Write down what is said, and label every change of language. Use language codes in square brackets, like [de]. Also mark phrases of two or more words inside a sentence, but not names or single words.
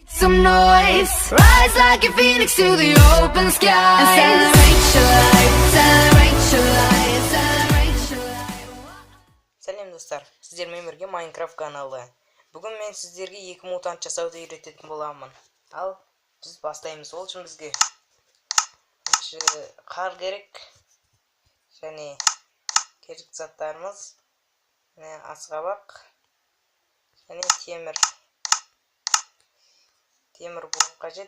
[en] some noise. Rise like a phoenix to the open sky. And celebrate your life, celebrate your life, celebrate your life. [kk] Сәлем достар, сіздермен бірге Майнкрафт каналы. Бүгін мен сіздерге 2 мутант жасауды үйрететін боламын. Ал біз бастаймыз. Ол үшін бізге қар керек және керек заттарымыз асқабақ және темір болып қажет.